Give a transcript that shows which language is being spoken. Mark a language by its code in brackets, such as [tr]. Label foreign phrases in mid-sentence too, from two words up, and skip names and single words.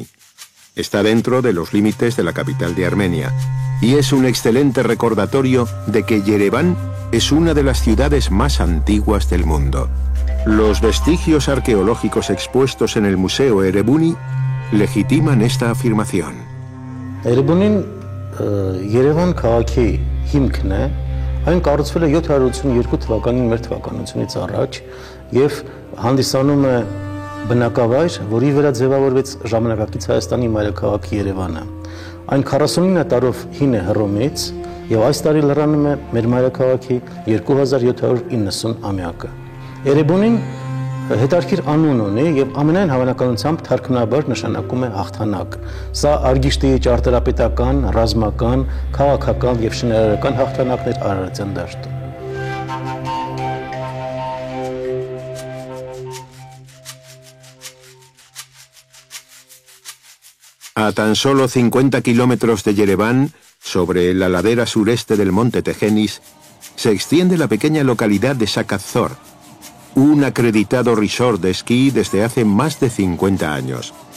[es] Está dentro de los límites de la capital de Armenia, y es un excelente recordatorio de que Yerevan es una de las ciudades más antiguas del mundo. Los vestigios arqueológicos expuestos en el Museo Erebuni legitiman esta afirmación. [hy] Erebunin Yerevan քաղաքի հիմքն է, այն կառուցվել է 782 թվականին մեր թվականությունից առաջ եւ հանդիսանում է բնակավայր, որի վրա ձևավորվեց ժամանակակից Հայաստանի մայրաքաղաք Երևանը։ Այն 49 տարով հին է Հռոմից եւ այս տարի լրանում է մեր մայրաքաղաքի 2790 ամյակը։ Էրեբունին հետարքիր անուն ունի եւ ամենայն հավանականությամբ թարգմանաբար նշանակում է հաղթանակ։ Սա Արգիշտի ճարտարապետական, ռազմական, քաղաքական եւ շինարարական հաղթանակներ Արարատյան դաշտում։ [es] A tan solo 50 kilómetros de Yerevan, sobre la ladera sureste del monte Tejenis, se extiende la pequeña localidad de Sakazor, un acreditado resort de esquí desde hace más de 50 años.